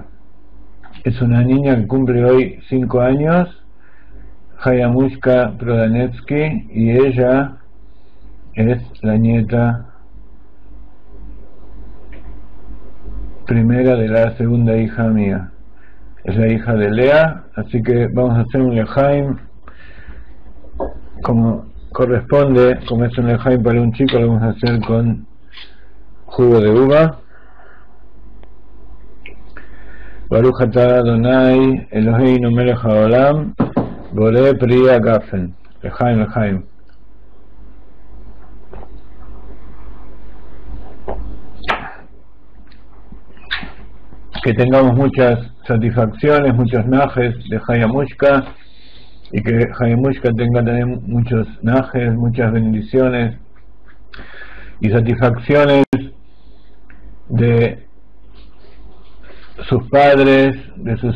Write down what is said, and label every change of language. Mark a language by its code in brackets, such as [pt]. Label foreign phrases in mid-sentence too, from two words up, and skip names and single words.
[es] Es una niña que cumple hoy 5 años, Haya Mushka Prodanetsky, y ella es la nieta primera de la segunda hija mía. Es la hija de Lea, así que vamos a hacer un lejaim como corresponde. Como es un lejaim para un chico, lo vamos a hacer con jugo de uva. [he] ברוך אתה אדוני אלוהינו מלך העולם בורא פרי הגפן. [es] Lejaim, lejaim. Que tengamos muchas satisfacciones, muchos najes de Hayamushka, y que Hayamushka tenga también muchos najes, muchas bendiciones y satisfacciones de sus padres, de sus